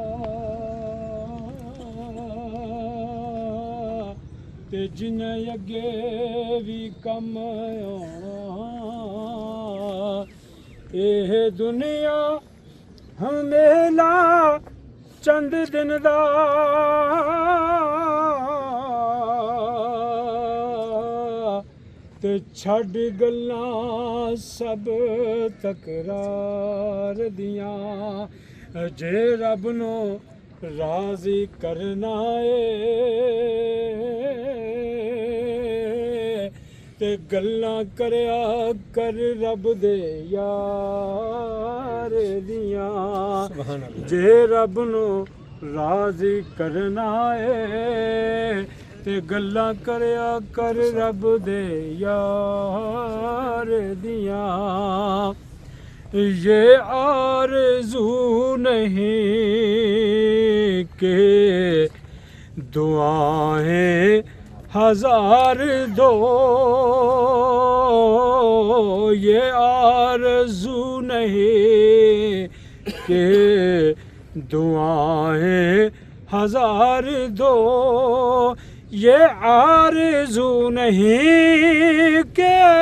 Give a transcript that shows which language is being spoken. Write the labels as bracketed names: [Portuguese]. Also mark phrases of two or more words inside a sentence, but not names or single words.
[Punjabi] تے جنہیں اگے بھی کم آنا، اے دنیا ہم میلا چند دن دا، تے چھڈ گلاں سب تکرار دیاں، جے رب نو راضی کرنا اے تے گلاں کریا کر رب دے یار دیاں، جے رب نو راضی کرنا اے تے گلاں کریا کر رب دے یار دیاں، [Urdu] یہ آرزو نہیں کہ دعائیں ہزار دو، یہ آرزو نہیں کہ دعائیں ہزار دو، یہ آرزو نہیں کہ